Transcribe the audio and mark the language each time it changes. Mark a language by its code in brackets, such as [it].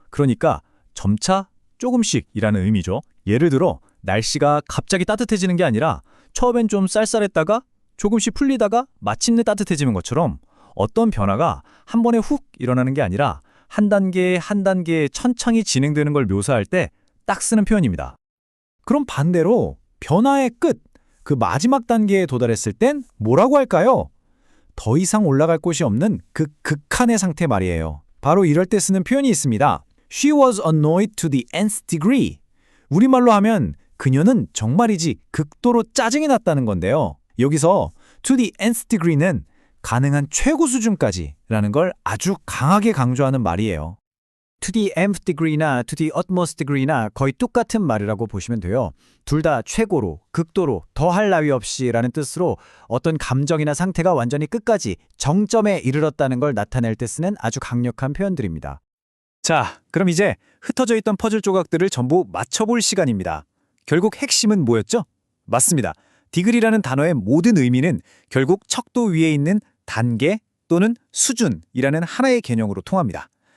[ko] 그러니까 점차 조금씩이라는 의미죠. 예를 들어 날씨가 갑자기 따뜻해지는 게 아니라 처음엔 좀 쌀쌀했다가 조금씩 풀리다가 마침내 따뜻해지는 것처럼 어떤 변화가 한 번에 훅 일어나는 게 아니라 한 단계 한 단계 천천히 진행되는 걸 묘사할 때 딱 쓰는 표현입니다. 그럼 반대로 변화의 끝, 그 마지막 단계에 도달했을 땐 뭐라고 할까요? 더 이상 올라갈 곳이 없는 그 극한의 상태 말이에요. 바로 이럴 때 쓰는 표현이 있습니다. [en] She was annoyed to the nth degree. [ko] 우리말로 하면 그녀는 정말이지 극도로 짜증이 났다는 건데요. 여기서 [en] to the nth degree [ko] 는 가능한 최고 수준까지라는 걸 아주 강하게 강조하는 말이에요. [en] to the nth degree [ko] 나 [en] to the utmost degree [ko] 나 거의 똑같은 말이라고 보시면 돼요. 둘 다 최고로, 극도로, 더할 나위 없이라는 뜻으로 어떤 감정이나 상태가 완전히 끝까지 정점에 이르렀다는 걸 나타낼 때 쓰는 아주 강력한 표현들입니다. 자, 그럼 이제 흩어져 있던 퍼즐 조각들을 전부 맞춰볼 시간입니다. 결국 핵심은 뭐였죠? 맞습니다. 디그리라는 단어의 모든 의미는 결국 척도 위에 있는 단계 또는 수준이라는 하나의 개념으로 통합니다.